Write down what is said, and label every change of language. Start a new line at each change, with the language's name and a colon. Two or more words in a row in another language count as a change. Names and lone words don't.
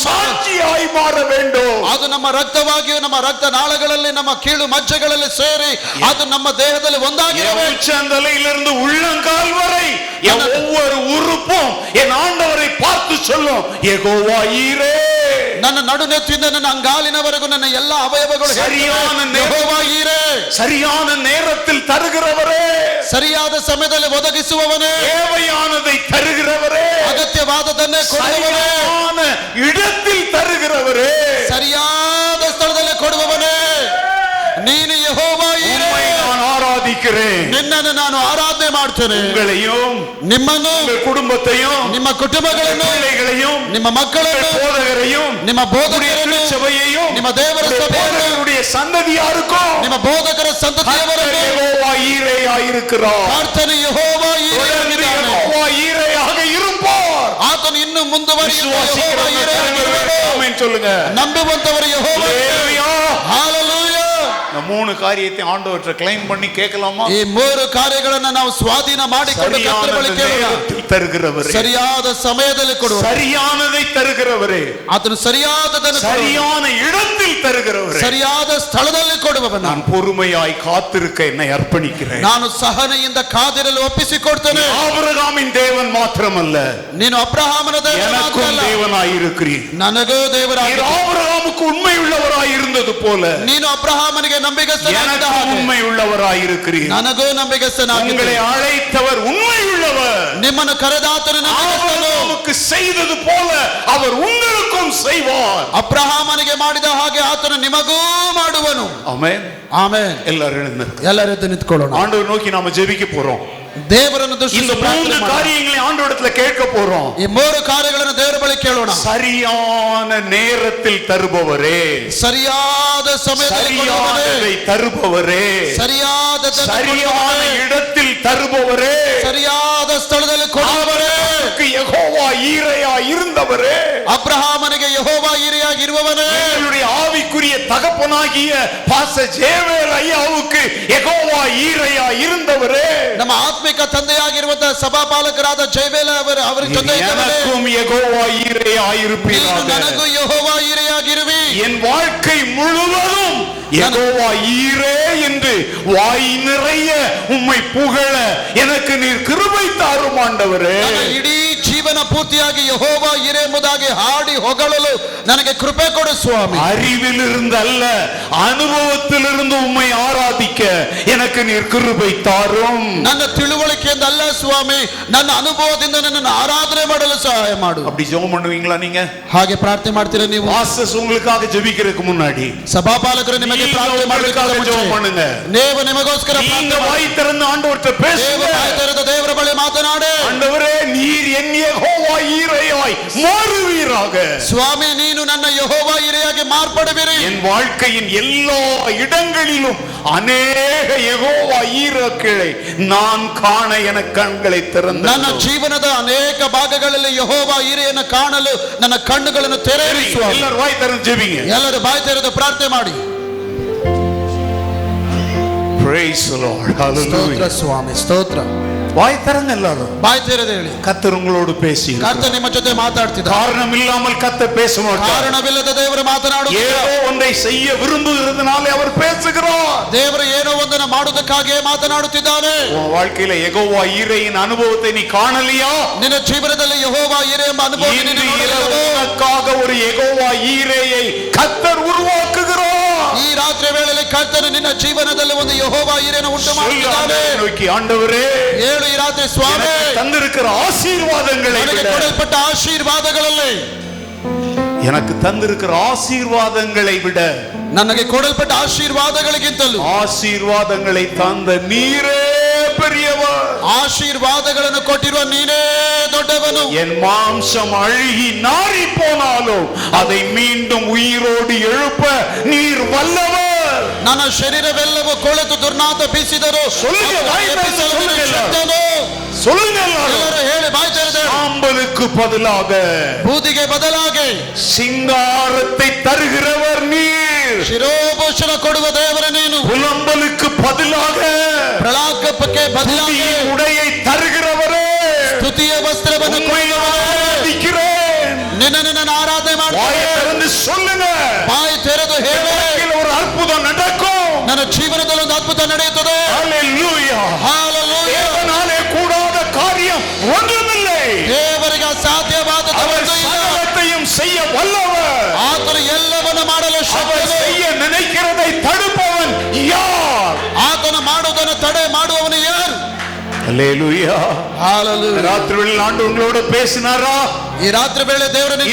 Tamil: சாட்சியாய் மாற வேண்டும்.
Kannada: ಅದು ನಮ್ಮ ರಕ್ತವಾಗಿಯೂ ನಮ್ಮ ರಕ್ತ ನಾಳಗಳಲ್ಲಿ ನಮ್ಮ ಕೀಳು ಮಜ್ಜೆಗಳಲ್ಲಿ ಸೇರಿ ಅದು ನಮ್ಮ ದೇಹದಲ್ಲಿ ಒಂದಾಗಿರಬೇಕು.
Tamil: உச்சந்தலையிலிருந்து உள்ளங்கால் வரை என் ஒவ்வொரு உறுப்பும் என் ஆண்டவரை பார்த்து சொல்லும், யெகோவா ஈரே.
Kannada: ನನ್ನ ನಡುನೆತ್ತಿಂದ ನನ್ನ ಅಂಗಾಲಿನವರೆಗೂ ನನ್ನ ಎಲ್ಲ ಅವಯವಗಳು
Tamil: சரியான
Kannada: ಯೆಹೋವಾ ಈರೆ,
Tamil: சரியான நேரத்தில் தருகிறவரே,
Kannada: ಸರಿಯಾದ ಸಮಯದಲ್ಲಿ ಒದಗಿಸುವವನೇ,
Tamil: தேவையானதை தருகிறவரே,
Kannada: ಅಗತ್ಯವಾದದನ್ನೇ ಕೊಡುವವನೇ,
Tamil: சரியான இடத்தில் தருகிறவரே,
Kannada: ಸರಿಯಾದ ಸ್ಥಳದಲ್ಲಿ ಕೊಡುವವನೇ ನೀನು ಯೆಹೋವಾ ಈರೆ.
Tamil: உம்மை நான் ஆராதிக்கிறேன்.
Kannada: ನಿನ್ನನ್ನು ನಾನು ಆರಾಧನೆ ಮಾಡ್ತೇನೆ.
Tamil: உங்களையும்
Kannada: ನಿಮ್ಮನ್ನು,
Tamil: உங்கள் குடும்பத்தையும்
Kannada: ನಿಮ್ಮ ಕುಟುಂಬಗಳನ್ನು,
Tamil: பிள்ளைகளையும்
Kannada: ನಿಮ್ಮ ಮಕ್ಕಳನ್ನು,
Tamil: போதகரையும்
Kannada: ನಿಮ್ಮ ಬೋಧಕರನ್ನು,
Tamil: சபையையும்
Kannada: ನಿಮ್ಮ ದೇವರ ಸಭೆಯನ್ನು,
Tamil: போதகருடைய சந்ததியாருக்கும்
Kannada: ನಿಮ್ಮ ಬೋಧಕರ ಸಂತತಿಯವರನ್ನು
Tamil: யெகோவா ஈரேயாயிருக்கிறார்.
Kannada: ಕರ್ತನು ಯೆಹೋವಾ ಈರೆ ಆಗಿದ್ದಾನೆ.
Tamil: யெகோவா ஈரேயாக இருப்பார்.
Kannada: ಆತನು ಇನ್ನು ಮುಂದುವರಿಯುವ ಯೆಹೋವಾ
Tamil: விசுவாசிக்கிறவங்க
Kannada: ಈರೆ ಆಗಿರುವನು.
Tamil: ஆமென் சொல்லுங்க.
Kannada: ನಂಬುವಂತವರು ಯೆಹೋವಾ ಈರೆ.
Tamil: ஹல்லேலூயா.
Kannada: ಹಲ್ಲೆಲೂಯಾ.
Tamil: இந்த 3 காரியத்தை ஆண்டவர்ட்ட கிளைம் பண்ணி கேட்கலாமா?
Kannada: ಈ 3 ಕಾರ್ಯಗಳನ್ನು ನಾವು ಸ್ವಾಧೀನ ಮಾಡಿಕೊಂಡು ಕರ್ತನ ಬಳಿ ಕೇಳೋಣ.
Tamil: நேரத்தில் தருகிறவரே,
Kannada: ಸರಿಯಾದ ಸಮಯದಲ್ಲಿ ಕೊಡುವ,
Tamil: சரியானதை தருகிறவரே,
Kannada: ಆತನು ಸರಿಯಾದದನ್ನು ಕೊಡುವ,
Tamil: சரியான இடத்தில் தருகிறவரೇ,
Kannada: ಸರಿಯಾದ ಸ್ಥಳದಲ್ಲಿ ಕೊಡುವವನು.
Tamil: நான் பொறுமையாய் காத்திருக்க என்னை அர்ப்பணிக்கிறேன்.
Kannada: ನಾನು ಸಹನೆಯಿಂದ ಕಾದಿರಲು ಒಪ್ಪಿಸಿಕೊಡ್ತೇನೆ.
Tamil: ஆபிரகாமின் தேவன் மாத்திரமல்ல,
Kannada: ನೀನು ಅಬ್ರಹಾಮನ ದೇವರು
Tamil: எனக்கும்
Kannada: ಮಾತ್ರವಲ್ಲ,
Tamil: தேவனாயிருக்கிறீர்.
Kannada: ನನಗೂ ದೇವರಾಗಿ.
Tamil: ஆபிரகாமுக்கு உண்மை உள்ளவராய் இருந்தது போல
Kannada: ನೀನು ಅಬ್ರಹಾಮನಿಗೆ ನಂಬಿಗಸ್ತನಾಗಿದ್ದ
Tamil: எனக்கு
Kannada: ಹಾಗೆ
Tamil: உண்மை உள்ளவராயிருக்கிறீர்.
Kannada: ನನಗೂ ನಂಬಿಗಸ್ತನಾಗಿದ್ದ.
Tamil: உங்களை அழைத்தவர் உண்மை உள்ளவர்.
Kannada: ನಿಮ್ಮನ್ನು ಕರೆದಾತನು ನಂಬಿಗಸ್ತನು.
Tamil: நமக்கு செய்தது போல அவர் உங்களுக்கும் செய்வார்.
Kannada: ಅಬ್ರಹಾಮನಿಗೆ ಮಾಡಿದ ಹಾಗೆ ಆತನು ನಿಮಗೂ ಮಾಡುವನು.
Tamil: ஆமென்.
Kannada: ಆಮೆನ್.
Tamil: எல்லாரும் எழுந்து
Kannada: ಎಲ್ಲರೂ ಎದ್ದು ನಿಂತ್ಕೊಳ್ಳೋಣ.
Tamil: ஆண்டவர் நோக்கி நாம ஜெபிக்க போறோம்.
Kannada: ದೇವರನ್ನು
Tamil: இந்த
Kannada: ದೃಷ್ಟಿಸಿ
Tamil: மூணு
Kannada: ಪ್ರಾರ್ಥನೆ ಮಾಡೋಣ.
Tamil: காரியங்களை ஆண்டவரிடத்துல கேட்க போறோம்.
Kannada: ಈ ಮೂರು ಕಾರ್ಯಗಳನ್ನು ದೇವರ ಬಳಿ ಕೇಳೋಣ.
Tamil: சரியான நேரத்தில் தருபவரே,
Kannada: ಸರಿಯಾದ ಸಮಯದಲ್ಲಿ ಕೊಡುವವರೇ,
Tamil: சரியானதை தருபவரே,
Kannada: ಸರಿಯಾದ
Tamil: சரியான இடத்தில் தருபவரே,
Kannada: ಸರಿಯಾದ ಸ್ಥಳದಲ್ಲಿ ಕೊಡುವವರೇ,
Tamil: யெகோவா ஈரையா இருந்தவரே,
Kannada: ಅಬ್ರಹಾಮನಿಗೆ ಯೆಹೋವ ಈರೆಯಾಗಿರುವವನೇ,
Tamil: எங்களுடைய ஆவிக்குரிய தகப்பனாகிய பாச ஜேவேல் ஐயாவுக்கு யெகோவா ஈரையா இருந்தவரே,
Kannada: ನಮ್ಮ ಆತ್ಮಿಕ ತಂದೆಯಾಗಿರುವಂತಹ ಸಭಾಪಾಲಕರಾದ ಜಯವೇಲ ಅವರ ಜೊತೆ
Tamil: எனக்கும் யெகோவா ஈரையா இருப்பீராக.
Kannada: ನನಗೂ ಯೆಹೋವ ಈರೆಯಾಗಿರುವಿ.
Tamil: என் வாழ்க்கை முழுவதும் யெகோவா ஈரே என்று வாய் நிறைய உம்மை புகழ எனக்கு நீர் கிருபை தாரும் ஆண்டவரே.
Kannada: ನನ್ನ ಇಡೀ ಜೀವನ ಪೂರ್ತಿಯಾಗಿ ಯೆಹೋವ ಈರೆ ಎಂಬುದಾಗಿ ಹಾಡಿ ಹೊಗಳಲು ನನಗೆ ಕೃಪೆ ಕೊಡು ಸ್ವಾಮಿ.
Tamil: அறிவிலிருந்து அல்ல, அனுபவத்திலிருந்து உம்மை ஆராதிக்க எனக்கு நீர் கிருபை தாரும்.
Kannada: ನನ್ನ ತಿಳುವಳಿಕೆಯಿಂದ ಅಲ್ಲ ಸ್ವಾಮಿ, ನನ್ನ ಅನುಭವದಿಂದ ನನ್ನನ್ನು ಆರಾಧನೆ ಮಾಡಲು ಸಹಾಯ ಮಾಡು.
Tamil: அப்படி ஜெபம் பண்ணுவீங்களா நீங்க?
Kannada: ಹಾಗೆ ಪ್ರಾರ್ಥನೆ ಮಾಡ್ತೀರಾ ನೀವು?
Tamil: பாஸ்டர்ஸ் உங்களுக்காக ஜெபிக்கிறதுக்கு முன்னாடி
Kannada: ಸಭಾಪಾಲಕರು ನಿಮಗೆ ಪ್ರಾರ್ಥನೆ
Tamil: உங்களுக்காக ஜெபம் பண்ணுங்க.
Kannada: ನೀವು ನಿಮಗೋಸ್ಕರ
Tamil: நீங்க வாய் திறந்து ஆண்டவர்ட்ட பேசுங்க.
Kannada: ದೇವರ ಬಳಿ ಮಾತನಾಡಿ,
Tamil: ஆண்டவரே நீர் என் யெகோவா ஈரையாய் மாறுவீராக.
Kannada: ಸ್ವಾಮಿ ನೀನು ನನ್ನ ಯೆಹೋವ ಈರೆಯಾಗಿ ಮಾರ್ಪಡುವಿರಿ.
Tamil: என் வாழ்க்கையின் எல்லா இடங்களிலும் அநேக யெகோவா ஈரக்களை நான் காண என கண்களை திறந்து
Kannada: ನನ್ನ ಜೀವನದ ಅನೇಕ ಭಾಗಗಳಲ್ಲಿ ಯೆಹೋವ ಈರೆಯನ್ನು ಕಾಣಲು ನನ್ನ ಕಣ್ಣುಗಳನ್ನು ತೆರೆಯಿರಿ ಸ್ವಾಮಿ.
Tamil: எல்லாரும் வாய் திறந்து ஜெபிங்க.
Kannada: ಎಲ್ಲರೂ ಬಾಯಿ ತೆರೆದು ಪ್ರಾರ್ಥನೆ ಮಾಡಿ.
English: Praise the Lord.
Kannada: ಸ್ತೋತ್ರ Hallelujah. ಸ್ವಾಮಿ, ಸ್ತೋತ್ರ.
Tamil: வாய் திறங்க எல்லாரும்.
Kannada: ಬಾಯಿ ತೆರೆದು ಹೇಳಿ,
Tamil: கர்த்தர் உங்களோடு பேசி
Kannada: ಕರ್ತನು ನಿಮ್ಮ ಜೊತೆ ಮಾತಾಡ್ತಿದ್ದ.
Tamil: காரணம் இல்லாமல் கர்த்தர் பேச மாட்டார்.
Kannada: ಕಾರಣವಿಲ್ಲದ ದೇವರು ಮಾತನಾಡುತ್ತಿಲ್ಲ.
Tamil: ஏதோ ஒன்றை செய்ய விரும்புகிறதுனாலே அவர் பேசுகிறார்.
Kannada: ದೇವರು ಏನೋ ಒಂದನ್ನು ಮಾಡುವುದಕ್ಕಾಗಿಯೇ ಮಾತನಾಡುತ್ತಿದ್ದಾನೆ.
Tamil: உன் வாழ்க்கையில யெகோவா ஈரையின் அனுபவத்தை நீ காணலையா?
Kannada: ನಿನ್ನ ಜೀವನದಲ್ಲಿ ಯೆಹೋವ ಈರೆ ಎಂಬ ಅನುಭವ ನೀನು
Tamil: இன்று இரவு
Kannada: ನೋಡಿಲ್ಲವೋ?
Tamil: உனக்காக ஒரு யெகோவா ஈரையை கர்த்தர் உருவாக்குகிறார்.
Kannada: ಈ ರಾತ್ರಿ ವೇಳೆಯಲ್ಲಿ ಕರ್ತನು ನಿನ್ನ ಜೀವನದಲ್ಲಿ ಒಂದು ಯೆಹೋವ ಈರೆಯನ್ನು ಉಂಟು ಮಾಡುತ್ತಿದ್ದಾನೆ.
Tamil: நோக்கி ஆண்டவரே,
Kannada: ಹೇಳು ಈ ರಾತ್ರಿ, ಸ್ವಾಮಿ
Tamil: எனக்கு தந்திருக்கிற ஆசீர்வாதங்களை
Kannada: ನನಗೆ
Tamil: விட,
Kannada: ಕೊಡಲ್ಪಟ್ಟ ಆಶೀರ್ವಾದಗಳಲ್ಲಿ,
Tamil: எனக்கு தந்திருக்கிற ஆசீர்வாதங்களை விட,
Kannada: ನನಗೆ ಕೊಡಲ್ಪಟ್ಟ ಆಶೀರ್ವಾದಗಳಿಗಿಂತಲೂ
Tamil: ஆசீர்வாதங்களை தந்த நீரே பெரியவர்.
Kannada: ಆಶೀರ್ವಾದಗಳನ್ನು ಕೊಟ್ಟಿರುವ ನೀನೇ ದೊಡ್ಡವನು.
Tamil: என் மாம்சம் அழுகி நாறி போனாலும் அதை மீண்டும் உயிரோடு எழுப்ப நீர் வல்லவர்.
Kannada: ನನ್ನ ಶರೀರವೆಲ್ಲವೂ ಕೊಳೆತು ದುರ್ನಾತ ಬೀಸಿದರು
Tamil: சொல்லுங்க, வாய் திறந்து
Kannada: ಎಬ್ಬಿಸಲು
Tamil: சொல்லுங்க
Kannada: ನೀನು
Tamil: எல்லாரும்.
Kannada: ಶಕ್ತನು.
Tamil: சொல்லுங்க எல்லாரும்.
Kannada: ಎಲ್ಲರೂ ಹೇಳಿ ಬಾಯಿ ತೆರೆದು,
Tamil: சாம்பலுக்கு பதிலாக
Kannada: ಬೂದಿಗೆ ಬದಲಾಗಿ
Tamil: சிங்காரத்தை தருகிறவர் நீர்.
Kannada: ಶಿರೋಭೂಷಣ ಕೊಡುವ ದೇವರ ನೀನು.
Tamil: புலம்பலுக்கு பதிலாக
Kannada: ಪ್ರಲಾಪಕ್ಕೆ ಬದಲಾಗಿ
Tamil: புதிய உடையை தருகிறவரே.
Kannada: ಸ್ತುತಿಯ ವಸ್ತ್ರವನ್ನು
Tamil: உம்மை ஆராதிக்கிறேன்.
Kannada: ನಿನ್ನನ್ನು ನಾನು ಆರಾಧನೆ
Tamil: வாயை
Kannada: ಮಾಡ್ತೇನೆ.
Tamil: திறந்து சொல்லுங்க.
Kannada: ಬಾಯಿ ತೆರೆದು ಹೇಳಿ,
Tamil: வாழ்க்கையில் ஒரு அற்புதம் நடக்கும்.
Kannada: ನನ್ನ ಜೀವನದಲ್ಲಿ ಒಂದು ಅದ್ಭುತ ನಡೆಯುತ್ತದೆ.
Tamil: ஹல்லேலூயா.
Kannada: ಹಾಲೆಲೂಯಾ.
Tamil: தேவனாலே கூடாத காரியம் ஒன்றுமில்லை.
Kannada: ದೇವರಿಗೆ ಅಸಾಧ್ಯವಾದದ್ದು
Tamil: அவர்
Kannada: ಒಂದೂ ಇಲ್ಲ.
Tamil: சகலத்தையும் செய்ய வல்லவர்.
Kannada: ಆತನು ಎಲ್ಲವನ್ನು ಮಾಡಲು
Tamil: அவர்
Kannada: ಶಕ್ತನು.
Tamil: செய்ய நினைக்கிறதை தடுப்பவன் யார்?
Kannada: ಆತನು ಮಾಡುವುದನ್ನು ತಡೆ ಮಾಡುವವನು ಯಾರು?
Tamil: ஹல்லேலூயா.
Kannada: ಹಾಲೆಲೂಯಾ.
Tamil: ராத்திரியில் ஆண்டு உங்களோட பேசினாரா?
Kannada: ಈ ರಾತ್ರಿ ವೇಳೆ ದೇವರು ನಿಮ್ಮ